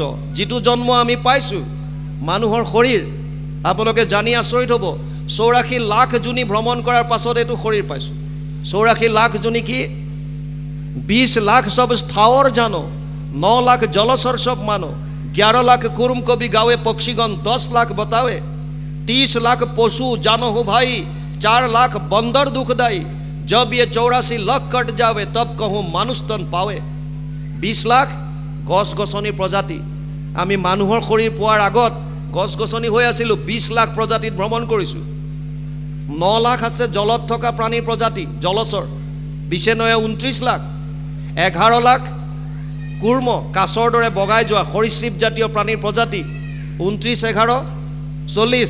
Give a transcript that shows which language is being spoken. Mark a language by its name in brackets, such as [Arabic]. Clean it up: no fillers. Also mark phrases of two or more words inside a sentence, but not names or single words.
[Assamese] যিটো জন্ম আমি পাইছোঁ মানুহৰ শৰীৰ, আপোনালোকে জানি আচৰিত হ'ব, 84 লাখ জুনি ভ্ৰমণ কৰাৰ পাছত এইটো শৰীৰ পাইছোঁ। 84 লাখ জুনি কি? [Hindi] 20 लाख सब स्थावर जानो, 9 लाख जलचर सब मानो, 11 लाख कूर्म कवि गावे पक्षीगण, 10 लाख बतावे, 30 लाख पशु जानो हो भाई, 4 लाख बंदर दुखदाई, जब ये 84 लाख कट जावे तब कहूँ मानुष तन पावे। [Assamese] 20 लाख गছ গছনি প্ৰজাতি, আমি মানুহৰ শৰীৰ পোৱাৰ আগত গছ গছনি হৈ আছিলোঁ। 20 লাখ প্ৰজাতিত ভ্ৰমণ কৰিছোঁ। 9 লাখ আছে জলত থকা প্ৰাণীৰ প্ৰজাতি, জলচৰ। 29 লাখ। 11 লাখ কুৰ্ম, কাছৰ দৰে বগাই যোৱা সৰীসৃপ জাতীয় প্ৰাণীৰ প্ৰজাতি, 29 11 40।